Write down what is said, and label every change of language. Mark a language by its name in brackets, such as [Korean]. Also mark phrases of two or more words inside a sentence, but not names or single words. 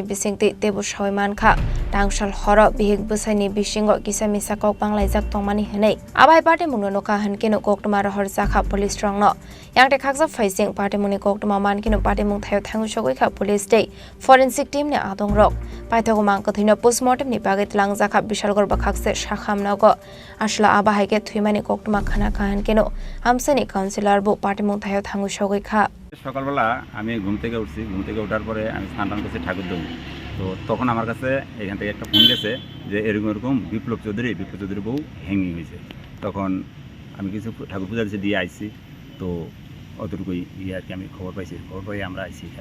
[Kok Borok] bisingti tebu shawaiman kha tangshal horo bihik busaini bisingo kisamisa kok banglai jak tongmani henei aba hai pate mung no ka hankeno koktuma rohor jakha police strongno yangte khaksa faising pate mung ni koktuma mankino pate mung thayo thangu sogoi kha police day [English] forensic team [Kok Borok] ne adong rok paithago mangkathino postmortem ni bagit langjakha Bishalgor bakhakse shakhamnago ashla aba haike thuimani koktuma khana kahan keno amsani counselor bo pate mung thayo thangu sogoi kha [Bangla] সকালবেলা আমি ঘুম থেকে ওঠার পরে আমি স্নান করছি ঠাকুর দেব তো তখন আমার কাছে এখান থেকে একটা ফোন গেছে যে এরকম বিপ্লব চৌধুরী বউ হ্যাঙ্গিং হয়েছে তখন আমি কিছু ঠাকুর পূজা দিয়ে আইছি তো অতটুকুই আর কি আমি খবর পাই আমরা আইছি